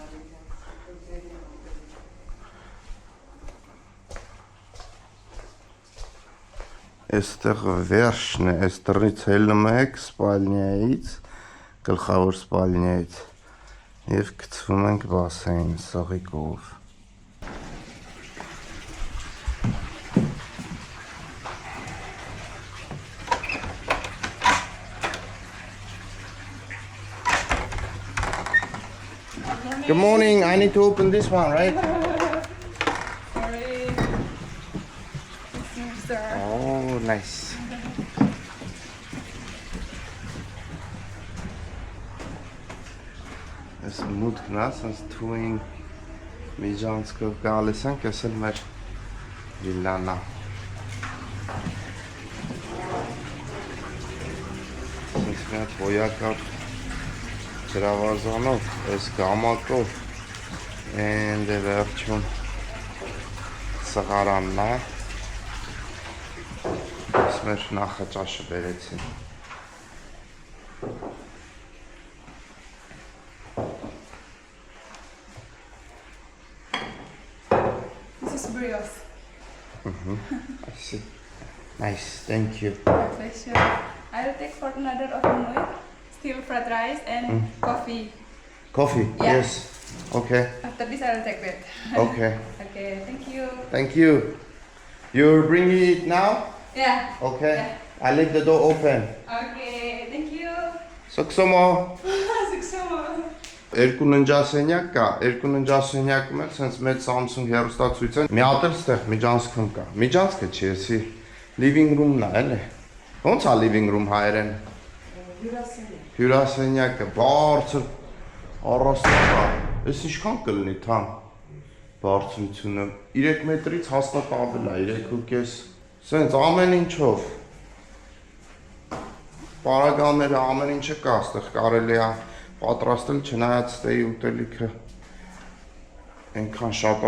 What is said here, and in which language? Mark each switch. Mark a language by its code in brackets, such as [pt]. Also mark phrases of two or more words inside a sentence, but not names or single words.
[hy] Այստեղ վերջն է, այս դռնից ելնում եք սպալնիայից, գլխավոր սպալնիայից եւ գցվում ենք բասեին սողիկով։ [en] Good morning. I need to open this one, right? Sorry. Sir. Oh, nice. [hy] Այս մուտքն է, sense թույն միջանցքով գալիս ենք, այս էլ մեր վիլլան է։ Sense մի հատ հոյակապ ջրավազանով, այս գամակով and վերջում սղարանն է։ Այս մեր նախաճաշը բերեցին։ [en] This is brioche. I see. Nice, thank you. My pleasure. I'll take for another oven still fried rice and coffee. Coffee? Yeah. Yes. Okay. After this, I'll take that. Okay. Okay, thank you. Thank you. You're bringing it now? Yeah. Okay. Yeah. I leave the door open. Okay, thank you. Սոքսոմո։ Success. [hy] Երկու ննջասենյակ կա, երկու ննջասենյակում էլ sense մեծ Samsung հեռուստացույց են։ Մի հատ էլ ստեղ միջանցքում կա։ Միջանցքը չի, էսի [en] living room-ն [hy] է, էլի։ Ոնց է [en] living room [hy] հայերեն։ Հյուրասենյակը, բարձր առաստաղ է։ Էս ինչքան կլինի թամ բարձրությունը։ 3 մետրից հաստատ ավել է, 3.5։ Սենց ամեն ինչով։ Պարագաները ամեն ինչը կա, այստեղ կարելի է պատրաստել, չնայած ստեի ուտելիքը այնքան շատ է,